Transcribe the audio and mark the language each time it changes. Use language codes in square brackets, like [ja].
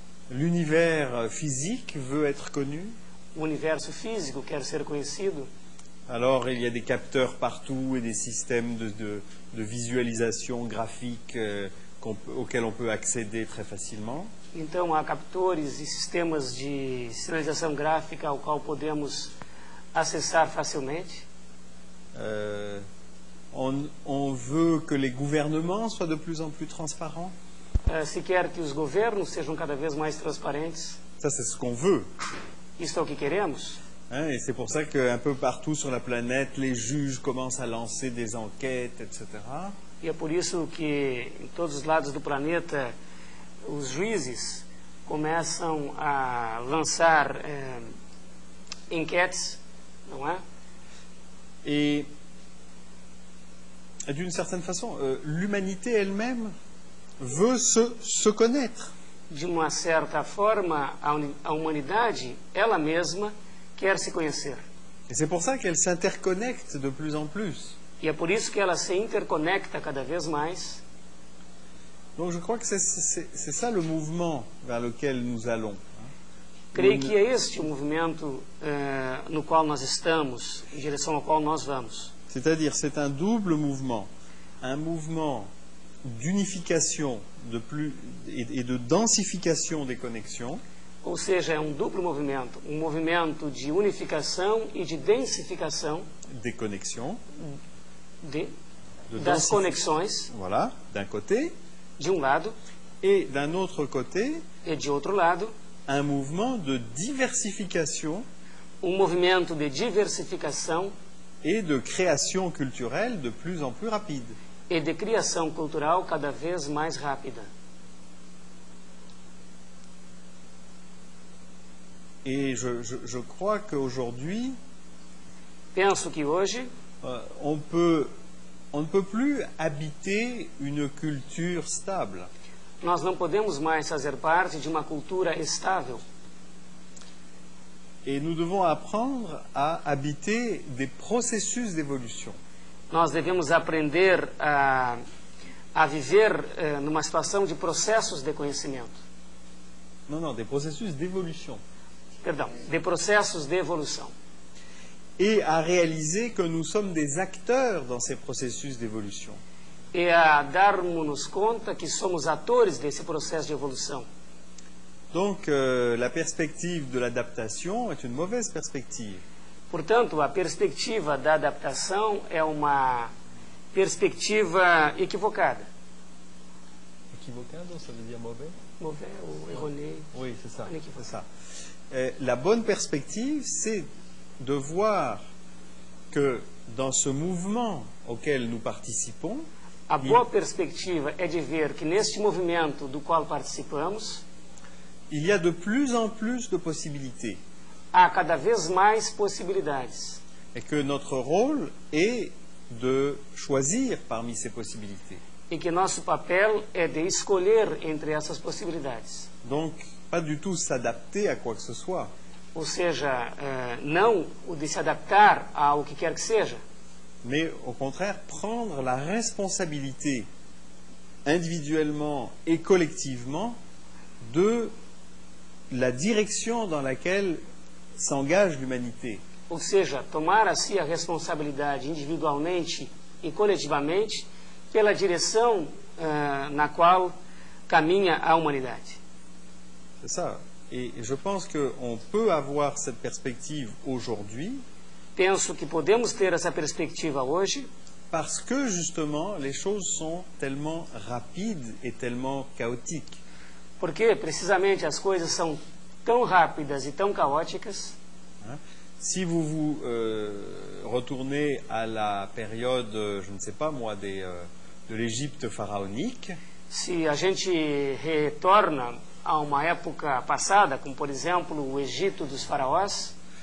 [fr] L'univers physique veut être connu. [pt] O universo físico quer ser conhecido. [fr] Alors il y a des capteurs partout et des systèmes de visualisation graphique auxquels on peut accéder très facilement. [pt] Então há captores e sistemas de sinalização gráfica ao qual podemos acessar facilmente. [fr] On veut que les gouvernements soient de plus en plus transparents. [pt] Se quer que os governos sejam cada vez mais transparentes. [fr] Ça, c'est ce qu'on veut. [pt] Isso é o que queremos. [fr] Et c'est pour ça qu'un peu partout sur la planète, les juges commencent à lancer des enquêtes, etc. [pt] E é por isso que em todos os lados do planeta os juízes começam a lançar enquêtes, não é? [fr] Et d'une certaine façon, l'humanité elle-même veut se connaître. [pt] De uma certa forma, a humanidade, ela mesma, quer se conhecer. [fr] Et c'est pour ça qu'elle s'interconnecte de plus en plus. [pt] E é por isso que ela se interconecta cada vez mais. [fr] Donc je crois que c'est ça le mouvement vers lequel nous allons. [pt] Creio que é este o movimento no qual nós estamos, em direção ao qual nós vamos. [fr] C'est-à-dire, c'est un double mouvement. Un mouvement d'unification et de densification des connexions. [pt] Ou seja, é um duplo movimento. Um movimento de unificação e de densificação. [fr] Des connexions. [pt] Das conexões. [fr] Voilà, d'un côté. [pt] De um lado. [fr] Et d'un autre côté. [pt] E de outro lado. [fr] Un mouvement de diversification. [pt] Um movimento de diversificação. [fr] Et de création culturelle de plus en plus rapide. [pt] E de criação cultural cada vez mais rápida. [fr] Et je crois qu'aujourd'hui, [pt] penso que hoje, [fr] on ne peut plus habiter une culture stable. [pt] Nós não podemos mais fazer parte de uma cultura estável. [fr] Et nous devons apprendre à habiter des processus d'évolution. [pt] Nós devemos aprender a viver numa situação de processos de conhecimento. [fr] Non, des processus d'évolution. [pt] Perdão, de processos de evolução. [fr] Et à réaliser que nous sommes des acteurs dans ces processus d'évolution. [pt] E a darmos-nos conta que somos atores desse processo de evolução. [fr] Donc, la perspective de l'adaptation est une mauvaise perspective. [pt] Portanto, a perspectiva da adaptação é uma perspectiva equivocada. [fr] Equivocado, ça veut dire mauvais? Mauvais ou erroné. Oui, c'est ça. C'est ça. La bonne perspective, c'est de voir que dans ce mouvement auquel nous participons, [pt] a boa perspectiva é de ver que neste movimento do qual participamos, [fr] il y a de plus en plus de possibilités. [pt] Há cada vez mais possibilidades. [fr] Et que notre rôle est de choisir parmi ces possibilités. [pt] E que nosso papel é de escolher entre essas possibilidades. [fr] Donc, pas du tout s'adapter à quoi que ce soit. [pt] Ou seja, não o de se adaptar ao que quer que seja. [fr] Mais au contraire, prendre la responsabilité individuellement et collectivement de la direction dans laquelle s'engage l'humanité. [pt] Ou seja, tomar a si a responsabilidade individualmente e coletivamente pela direção na qual caminha a humanidade. [fr] C'est ça. Et je pense qu'on peut avoir cette perspective aujourd'hui. [pt] Penso que podemos ter essa perspectiva hoje. [fr] Parce que justement les choses sont tellement rapides et tellement chaotiques. [pt] Porque precisamente as coisas são tão rápidas e tão caóticas. [fr] Si vous vous retournez à la période, je ne sais pas moi, de l'Égypte pharaonique. [pt] Se a gente retorna a uma época passada, como por exemplo o Egito dos faraós.